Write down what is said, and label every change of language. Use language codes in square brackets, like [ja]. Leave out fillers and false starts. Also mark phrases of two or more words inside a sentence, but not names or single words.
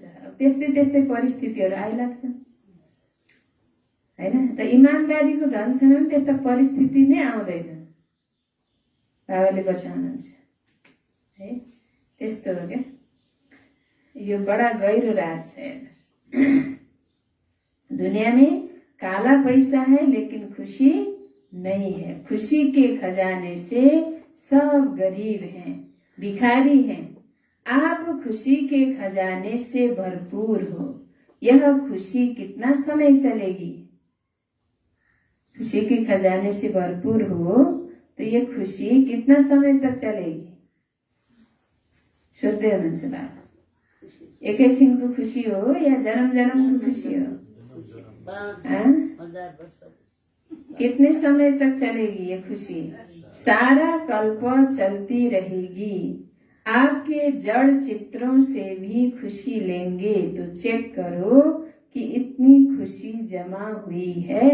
[ne] त्यस्तै त्यस्तै परिस्थितिहरू आइलाग्छ हैन। त इमान्दारीको धनसँग पनि त्यस्ता परिस्थिति नै आउँदैन। बाबाले बचाउनुहुन्छ है। त्यस्तो हो क्या। यो बडा गहिरो राज छ हेर्नुहोस्। [hi] दुनिया में काला पैसा है लेकिन खुशी नहीं है। खुशी के खजाने से सब गरीब हैं, भिखारी हैं। आप खुशी के खजाने से भरपूर हो। यह खुशी कितना समय चलेगी? खुशी के खजाने से भरपूर हो तो ये खुशी कितना समय तक चलेगी? [ne] सोध्दै हुनुहुन्छ बाबा। एकैछिनको खुसी हो या जन्म जन्मको खुसी हो? [hi] कितने समय तक चलेगी ये खुशी? सारा कल्प चलती रहेगी। आपके जड़ चित्रों से भी खुशी लेंगे तो चेक करो कि इतनी खुशी जमा हुई है।